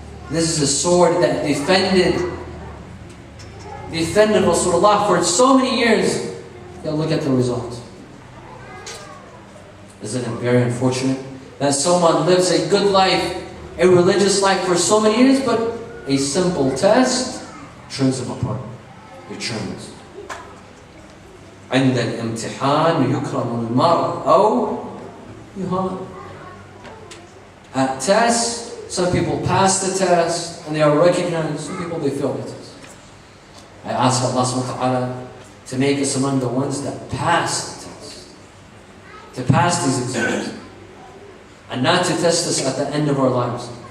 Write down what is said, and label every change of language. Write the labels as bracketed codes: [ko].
[en] This is a sword that defended Rasulullah for so many years. Yeah, look at the result. Isn't it very unfortunate that someone lives a good life, a religious life for so many years, but a simple test turns him apart. It turns. [ar] عند الامتحان يكرم المرء أو يهان. [en] At tests, some people pass the test and they are recognized. Some people, they fail the test. I ask Allah subhanahu wa ta'ala to make us among the ones that pass the test. To pass these exams. And not to test us at the end of our lives.